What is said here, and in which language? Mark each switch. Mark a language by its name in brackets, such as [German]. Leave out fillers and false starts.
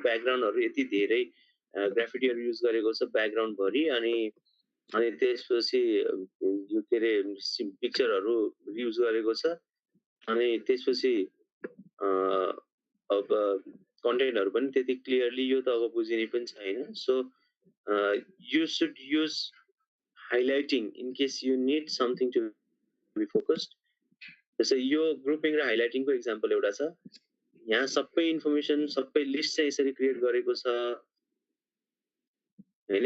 [Nepali] ब्याकग्राउन्डहरु यति धेरै ग्राफिटीहरु युज गरेको छ ब्याकग्राउन्ड भरि, अनि त्यसपछि यो के रे पिक्चरहरु युज गरेको छ, अनि त्यसपछि अब कन्टेन्टहरु पनि त्यति क्लियरली यो त अब बुझिने पनि छैन। [English] So you should use highlighting in case you need something to be focused. [Nepali] जस्तै यो ग्रुपिङ र हाइलाइटिङको एक्जाम्पल एउटा छ। यहाँ सबै इन्फर्मेसन सबै लिस्ट चाहिँ यसरी क्रिएट गरेको छ हैन।